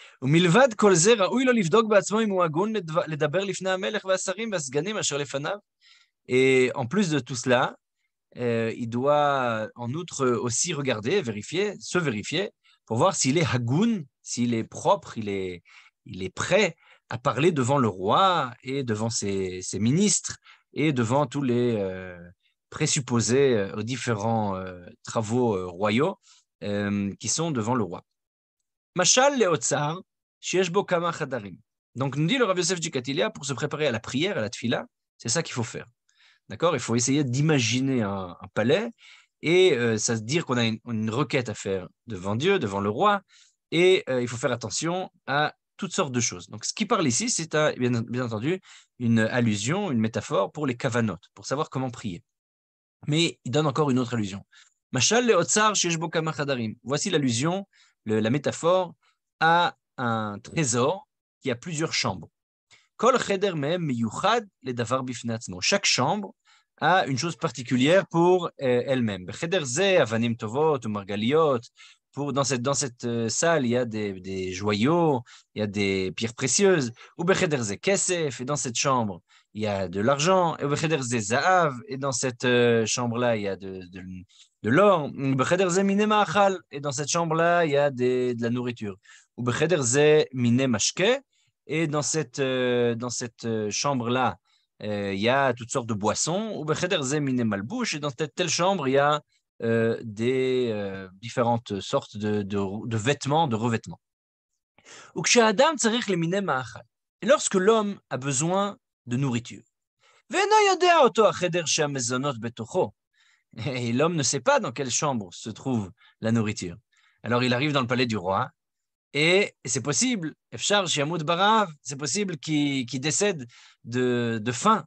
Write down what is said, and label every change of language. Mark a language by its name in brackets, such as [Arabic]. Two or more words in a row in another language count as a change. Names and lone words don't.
[French] Et en plus de tout cela, il doit en outre aussi regarder, se vérifier, pour voir s'il est hagoun, s'il est propre, il est prêt à parler devant le roi et devant ses ministres et devant tous les présupposés aux différents travaux royaux qui sont devant le roi. [Hebrew] משל לאוצר שיש בו כמה חדרים. [French] Donc, nous dit le Rav Yosef Jikatilia, pour se préparer à la prière, à la tfila, c'est ça qu'il faut faire. D'accord? Il faut essayer d'imaginer un palais et ça veut dire qu'on a une requête à faire devant Dieu, devant le roi, et il faut faire attention à toutes sortes de choses. Donc, ce qui parle ici, c'est bien entendu une allusion, une métaphore pour les kavanot, pour savoir comment prier. Mais il donne encore une autre allusion. [Hebrew] משל לאוצר שיש בו כמה חדרים. [French] Voici l'allusion, la métaphore à un trésor qui a plusieurs chambres. [Hebrew] כל חדר מהם מיוחד לדבר בפני עצמו. [French] Chaque chambre a une chose particulière pour elle-même. [Hebrew] חדר זה אבנים טובות או מרגליות. [French] Dans cette salle, il y a des joyaux, il y a des pierres précieuses. [Hebrew] או בחדר זה כסף. [French] Et dans cette chambre, il y a de l'argent. [Hebrew] Et בחדר זה זהב. [French] Et dans cette chambre-là, il y a de l'or. [Hebrew] או בחדר זה מיני מאכל. [French] Et dans cette chambre-là, il y a de la nourriture. [Hebrew] או בחדר זה מיני משקה. [French] Et dans cette chambre-là, il y a toutes sortes de boissons. [Hebrew] או בחדר זה מיני מלבוש. [French] Et dans telle chambre, il y a des différentes sortes de vêtements, de revêtements. [Hebrew] או כשאדם צריך למיני מאכל. [French] Et lorsque l'homme a besoin de nourriture, et l'homme ne sait pas dans quelle chambre se trouve la nourriture. Alors il arrive dans le palais du roi, et c'est possible, c'est possible qu'il décède de faim.